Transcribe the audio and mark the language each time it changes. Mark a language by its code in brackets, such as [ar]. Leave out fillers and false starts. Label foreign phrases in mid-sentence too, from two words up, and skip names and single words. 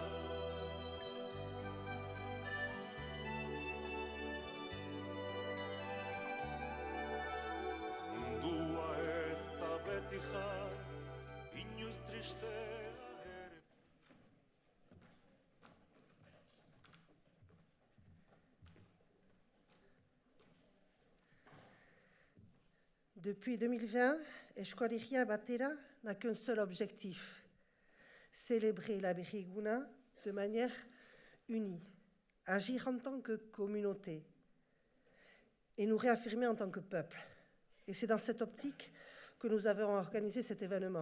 [eu] Mundua ez da beti jai, inoiz tristea ere. [fr] Depuis 2020, Euskal Batera n'a qu'un seul objectif, célébrer la Berriguna de manière unie, agir en tant que communauté et nous réaffirmer en tant que peuple. Et c'est dans cette optique que nous avons organisé cet événement.